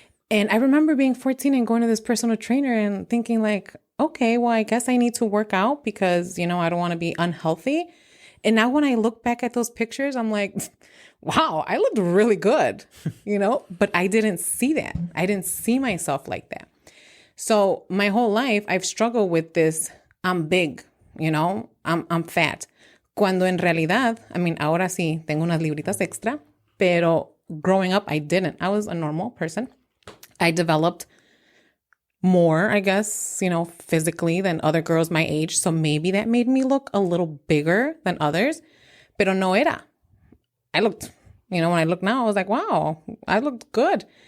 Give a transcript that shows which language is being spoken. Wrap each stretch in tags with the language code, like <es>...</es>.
<en>And I remember being 14 and going to this personal trainer and thinking like, okay, well, I guess I need to work out because, I don't want to be unhealthy. And now when I look back at those pictures, I'm like, wow, I looked really good, but I didn't see that. I didn't see myself like that. So my whole life, I've struggled with this, I'm big, I'm fat.</en> <es>Cuando en realidad, ahora sí tengo unas libritas extra, pero</es> <en>growing up, I didn't. I was a normal person. I developed more, I guess, physically than other girls my age. So maybe that made me look a little bigger than others,</en> <es>pero no era.</es> <en>I looked, when I look now, I was like, wow, I looked good.</en>